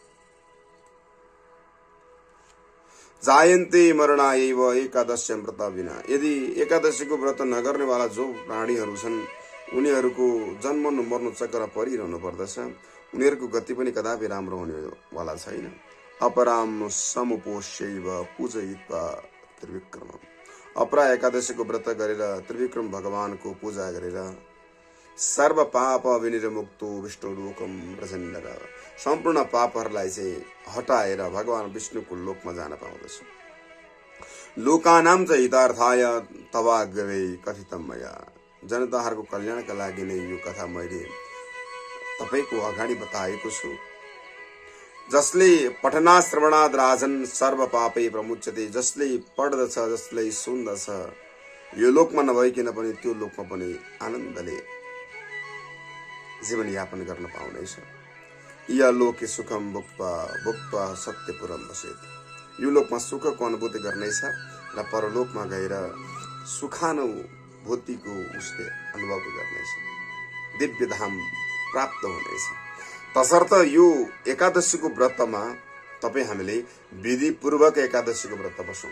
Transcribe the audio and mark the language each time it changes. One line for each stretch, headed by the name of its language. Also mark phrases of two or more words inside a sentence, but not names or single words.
Sanskrit: जायन्ते मरणायैव एकादश्यं व्रत बिना।
Nepali: यदि एकादशीको व्रत नगर्नेवाला जो प्राणीहरू छन् उनीहरूको जन्मनु मर्नु चक्कर परिरहनु पर्दछ। उनीहरूको गति पनि कदापि राम्रो हुनेवाला छैन।
Sanskrit: अपराम समुपोष्यैव पूजयित्वा त्रिविक्रम।
Nepali: अपरा एकादशीको व्रत गरेर त्रिविक्रम भगवानको पूजा गरेर
Sanskrit: सर्व पाप विनिर्मुक्तो विष्णु लोकम प्रचण्डर।
Nepali: सम्पूर्ण पापहरूलाई चाहिँ हटाएर भगवान विष्णुको लोकमा जान पाउँदछ।
Sanskrit: लोकानाम च हितार्थाय तवाग्रे कथितम मया।
Nepali: जनताहरूको कल्याणका लागि नै यो कथा मैले तपाईको अगाडि बताएको छु।
Sanskrit: जसले पठना श्रवणाद राजन सर्व पापै प्रमुच्यते।
Nepali: जसले पढ्दछ जसले सुन्दछ यो लोकमा नभइकन पनि त्यो लोकमा पनि आनन्दले जीवन यापन गर्न पाउनेछ।
Sanskrit: या लोके सुखम भुक्त्वा भुक्त्वा सत्यपुरम बसेत।
Nepali: यो लोकमा सुखको अनुभूति गर्नेछ र परलोकमा गएर सुखानुभूतिको उसले अनुभव गर्नेछ। दिव्य धाम प्राप्त हुनेछ। तसर्थ यो एकादशीको व्रतमा तपाई हामीले विधिपूर्वक एकादशीको व्रत बसौं।